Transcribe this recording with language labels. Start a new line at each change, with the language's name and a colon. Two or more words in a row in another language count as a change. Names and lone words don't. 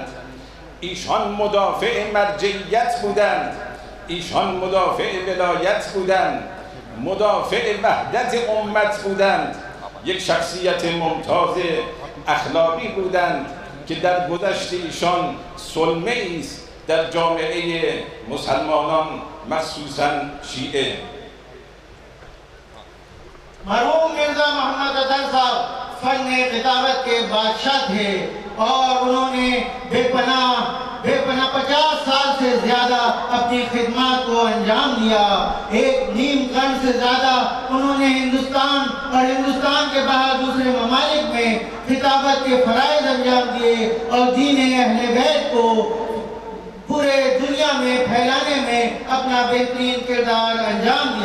Persian: ایشان مدافع مرجعیت بودند، ایشان مدافع ولایت بودند، مدافع وحدت امت بودند. یک شخصیت ممتاز اخلاقی بودند که در گذشت ایشان سلمه است در جامعه مسلمانان مخصوصا شیعه.
Urdu: مرحوم مرزا محمد اطہر صاحب فن خطابت کے بادشاہ تھے اور انہوں نے بے پناہ 50 سال سے زیادہ اپنی خدمت کو انجام دیا. ایک نیم قرن سے زیادہ انہوں نے ہندوستان اور ہندوستان کے باہر دوسرے ممالک میں خطابت کے فرائض انجام دیے اور دین اہل بیت کو پورے دنیا میں پھیلانے میں اپنا بہترین کردار انجام دیا.